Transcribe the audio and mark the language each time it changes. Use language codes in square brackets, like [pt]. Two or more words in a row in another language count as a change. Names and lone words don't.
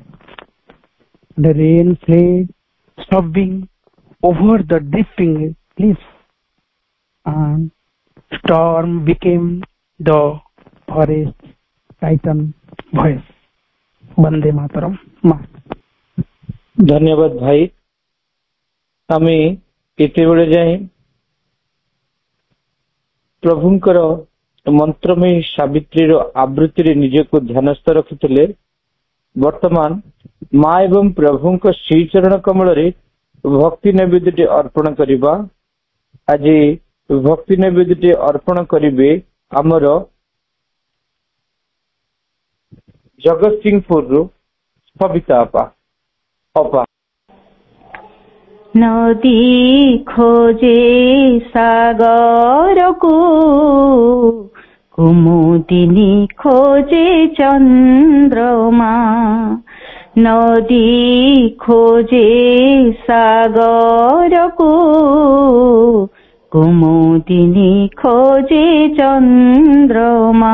[en] The rain fled, sobbing over the dripping cliffs, and storm became the forest titan voice. Bande Mataram. [bn] ধন্যবাদ ভাই। [or] আমি ଏତେବେଳେ ଯାଏ ପ୍ରଭୁଙ୍କର ମନ୍ତ୍ରମୟୀ ସାବିତ୍ରୀର ଆବୃତ୍ତିରେ ନିଜକୁ ଧ୍ୟାନସ୍ଥ ରଖିଥିଲେ। ବର୍ତ୍ତମାନ ମା ଏବଂ ପ୍ରଭୁଙ୍କ ଶ୍ରୀଚରଣ କମଳରେ ଭକ୍ତି ନୈବେଦ୍ୟଟି ଅର୍ପଣ କରିବା। ଆଜି ଭକ୍ତି ନୈବେଦ୍ୟଟି ଅର୍ପଣ କରିବେ ଆମର ଜଗତସିଂହପୁରରୁ ସବିତା ଅପା। [hi] नदी खोजे सागर को, कुमुदिनी खोजे चंद्रमा। नदी खोजे सागर को, कुमुदिनी खोजे चंद्रमा।